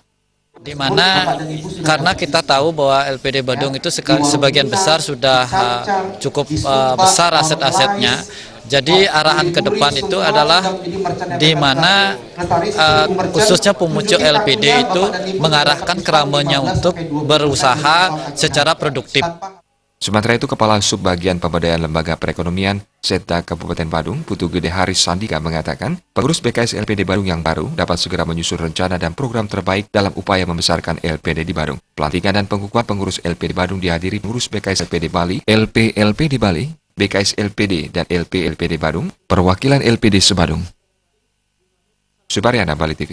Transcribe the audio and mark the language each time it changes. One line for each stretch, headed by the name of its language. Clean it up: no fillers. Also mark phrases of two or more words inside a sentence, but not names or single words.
Indonesian: Di mana karena kita tahu bahwa LPD Badung itu sebagian besar sudah cukup besar aset-asetnya. Jadi arahan ke depan itu adalah di mana khususnya pemucuk LPD itu mengarahkan keramanya untuk berusaha secara produktif. Sementara itu, Kepala Subbagian Pemberdayaan Lembaga Perekonomian Setda Kabupaten Badung, Putu Gede Haris Sandika mengatakan, pengurus BKS LPD Badung yang baru dapat segera menyusun rencana dan program terbaik dalam upaya membesarkan LPD di Badung. Pelantikan dan pengukuhan pengurus LPD Badung dihadiri pengurus BKS LPD Bali, LPLPD Bali, BKS LPD dan LPLPD Badung, perwakilan LPD Sebadung. Subaryana, Bali TV.